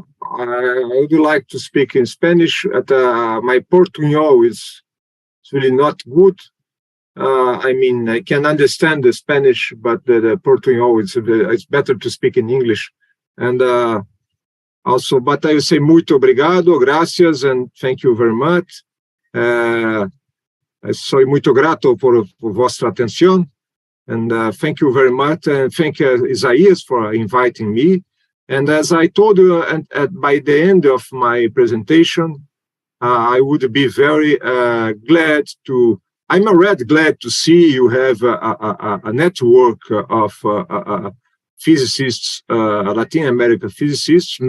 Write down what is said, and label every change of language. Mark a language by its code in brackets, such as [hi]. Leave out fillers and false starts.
[en] I would like to speak in Spanish. My Portuñol is really not good. I mean, I can understand the Spanish, but the Portuñol, it's better to speak in English. And also, but I will say [pt] muito obrigado, [en] gracias, and thank you very much. [es] Soy muito grato por vuestra atención. [en] And thank you very much. And thank Isaias for inviting me. And as I told you by the end of my presentation, I would be very glad to, I'm already glad to see you have a network of physicists, Latin American physicists.